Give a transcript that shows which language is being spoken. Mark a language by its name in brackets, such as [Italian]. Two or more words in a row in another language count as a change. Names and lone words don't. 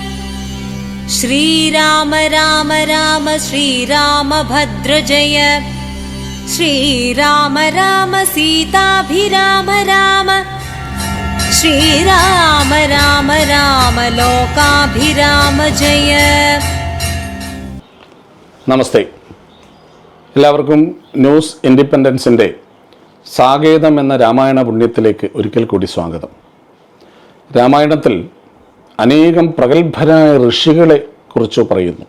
[Sanskrit] श्रीराम राम राम श्रीरामभद्र जय। श्रीराम राम सीताभिराम राम। श्रीराम राम राम लोकाभिराम जय। [Malayalam] നമസ്തേ, എല്ലാവർക്കും ന്യൂസ് ഇൻഡിപെൻഡൻസിൻ്റെ സാകേതം എന്ന രാമായണ പുണ്യത്തിലേക്ക് ഒരിക്കൽ കൂടി സ്വാഗതം. രാമായണത്തിൽ അനേകം പ്രഗത്ഭരായ ഋഷികളെ കുറിച്ച് പറയുന്നു.